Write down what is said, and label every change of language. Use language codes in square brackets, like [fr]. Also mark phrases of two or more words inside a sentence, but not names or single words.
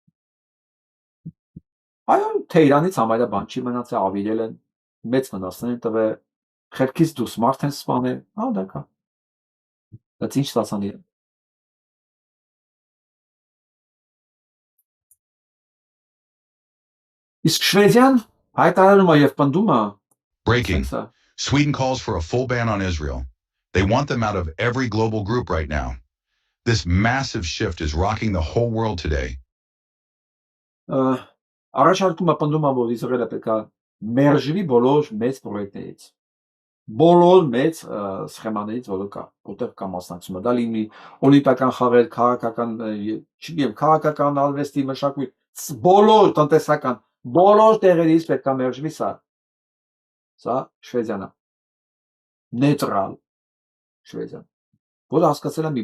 [hy] Այո, Թեհրանից համարյա բան չի մնացել, ավիրել են, մեծ վնասներ են տվել, խելքից դուրս մարդ են սպանել, հա դա կա։ Բայց ինչ ստացան իրեն։ Իսկ Շվեդիան հայտարարում է եւ պնդում է [en] Breaking. Sweden calls for a full ban on Israel. They want them out of every global group right now. This massive shift is rocking the whole world today. [hy] Առաջարկում է պնդում է, որ Իսրայելը պետք է մերժվի բոլոր մեծ պրոյեկտներից։ Բոլոր մեծ սխեմաներից, որը կա, որտեղ կա մասնակցումը։ Դա լինի օլիմպիական խաղեր, քաղաքական արվեստի մշակույթ, բոլոր տնտեսական, բոլոր տեղերից պետք է մերժվի սա։ Սա Շվեդիան է։ Նեյտրալ Շվեդիան, որը հասկացել է մի